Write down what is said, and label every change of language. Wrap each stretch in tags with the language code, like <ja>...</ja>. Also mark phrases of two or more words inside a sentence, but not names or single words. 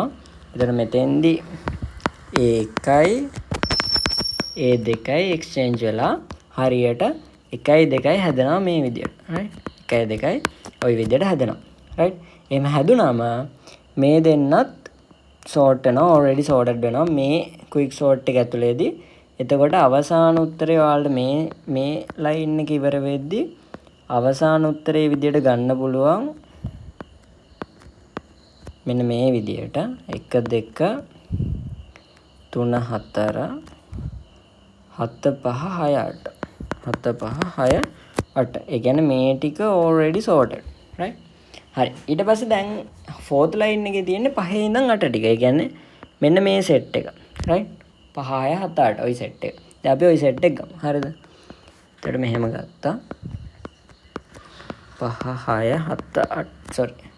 <si>එතන මෙතෙන්දි ඒකයි ඒ දෙකයි එක්ස්චේන්ජ් වෙලා හරියට 1යි 2යි හැදෙනවා මේ විදියට. රයිට්? 1යි 2යි ওই විදියට හැදෙනවා. රයිට්? එහෙම හැදුනම මේ දෙන්නත් සෝට් වෙනවා.</si> <en>already sorted</en> <si>වෙනවා මේ</si> <en>quick sort</en> <si>එක ඇතුලේදී. එතකොට අවසාන උත්තරේ ඔයාලට මේ ලයින් එක ඉවර වෙද්දී අවසාන උත්තරේ විදියට ගන්න පුළුවන්. මෙන්න මේ විදියට 1 2 3 4 7 5 6 8 7 5 6 8. ඒ කියන්නේ මේ ටික</si> <en>already sorted.</en> <si>right? හරි. ඊට පස්සේ දැන්</si> <en>fourth line</en> <si>එකේ තියෙන්නේ 5 ඉඳන් 8 ටික. ඒ කියන්නේ මෙන්න මේ set එක. right? 5 6 7 8 ওই set එක. දැන් අපි ওই set එක ගමු. හරිද? එතකොට මෙහෙම ගත්තා. 5 6 7 8 sorry.</si>